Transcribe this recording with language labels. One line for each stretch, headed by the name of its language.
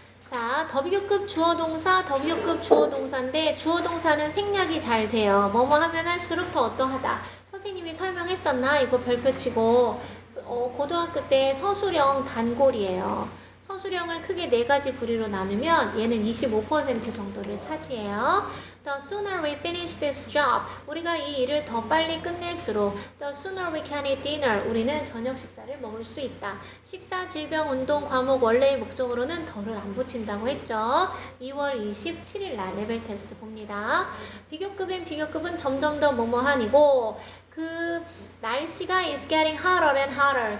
Korean: 자, 더비교급 주어동사, 더비교급 주어동사인데 주어동사는 생략이 잘 돼요. 뭐뭐 하면 할수록 더 어떠하다. 선생님이 설명했었나? 이거 별표 치고 고등학교 때 서술형 단골이에요. 서술형을 크게 4가지 부류로 나누면 얘는 25% 정도를 차지해요.
English: The sooner we finish this job.
Korean: 우리가 이 일을 더 빨리 끝낼수록 The sooner we can eat dinner. 우리는 저녁 식사를 먹을 수 있다. 식사, 질병, 운동, 과목 원래의 목적으로는 더를 안 붙인다고 했죠. 2월 27일 날 레벨 테스트 봅니다. 비교급인 비교급은 점점 더 뭐뭐한이고 그 날씨가 is getting hotter and hotter.